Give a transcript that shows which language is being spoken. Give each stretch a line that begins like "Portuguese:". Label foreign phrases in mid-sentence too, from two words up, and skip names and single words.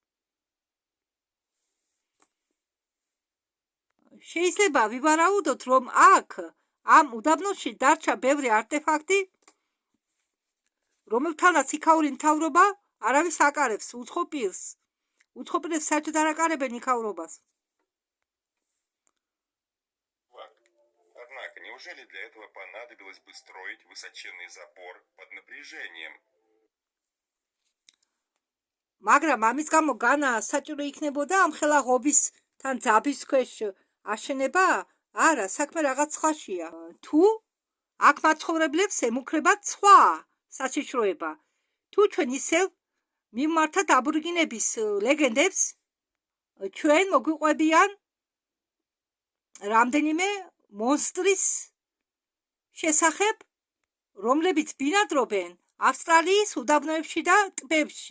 Georgian: შეიძლება ვივარაუდოთ, რომ აქ ამ უდაბნოში დარჩა ბევრი არტეფაქტი, რომელთანაც იქაური მთავრობა არავის აკარებს უცხო პირს. Уцхо პირებს საერთოდ არ აკარებენ იქაურობას.
Russian: Однако, неужели для этого понадобилось бы строить высоченный забор под напряжением?
Georgian: მაგრამ ამის გამო განა საჭირო იქნებოდა ამ ხელა ღობისთან ძაბის ქვეშ აშენება? არა, საქმე რაღაც სხვაშია. თუ აქ მაცხოვრებლებს ემუქრებათ სხვა საშიშროება, თუ ჩვენ ისევ მიმართავთ აბორიგენების ლეგენდებს, ჩვენ მოგვიყვებიან რამდენიმე მონსტრის შესახებ, რომლებიც ბინადრობენ ავსტრალიის უდაბნოებში და ტბებში.